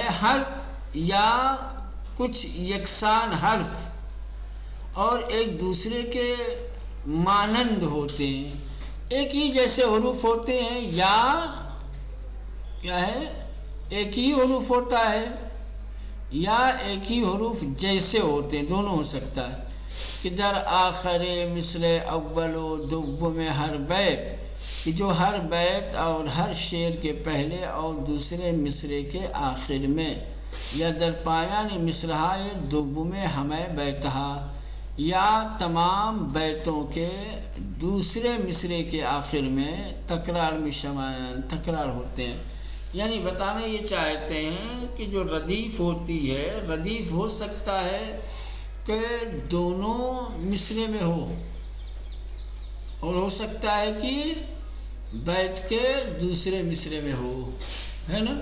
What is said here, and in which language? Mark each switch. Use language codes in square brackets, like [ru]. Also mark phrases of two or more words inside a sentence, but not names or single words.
[ur] حرف یا کچھ یکساں حرف اور ایک دوسرے کے مانند ہوتے ہیں، ایک ہی جیسے حروف ہوتے ہیں، یا کیا ہے؟ ایک ہی حروف ہوتا ہے یا ایک ہی حروف جیسے ہوتے ہیں، دونوں ہو سکتا ہے. [fa] کہ در آخر مصر اول و دوم ہر بیت، [ur] کہ جو ہر بیت اور ہر شعر کے پہلے اور دوسرے مصرے کے آخر میں، [fa] یا در پایان مصرعہ دوم ہمیں بیتہا، [ur] یا تمام بیتوں کے دوسرے مصرے کے آخر میں تکرار میں شمائن تکرار ہوتے ہیں. یعنی بتانا یہ چاہتے ہیں کہ جو ردیف ہوتی ہے، ردیف ہو سکتا ہے کہ دونوں مصرے میں ہو، اور ہو سکتا ہے کہ بیت کے دوسرے مصرے میں ہو، ہے نا.